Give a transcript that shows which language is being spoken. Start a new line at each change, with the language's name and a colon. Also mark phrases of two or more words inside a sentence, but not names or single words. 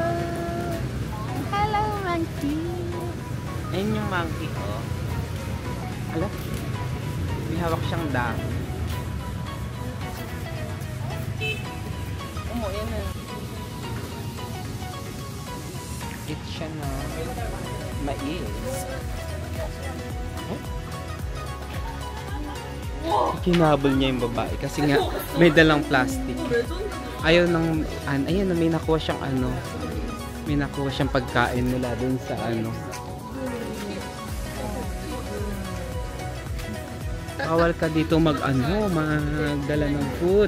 English: Hello, monkey.
Filipino: Ayun yung monkey, oh. Ala, may hawak siyang dahon.
Korean: 어머, 얘는.
Filipino: Eat siya na mais. Kinabol niya yung babae kasi nga may dalang plastic. Ayaw nang, ayun, may nakuha siyang may nakuha siyang pagkain nila dun sa bawal ka dito magdala ng food.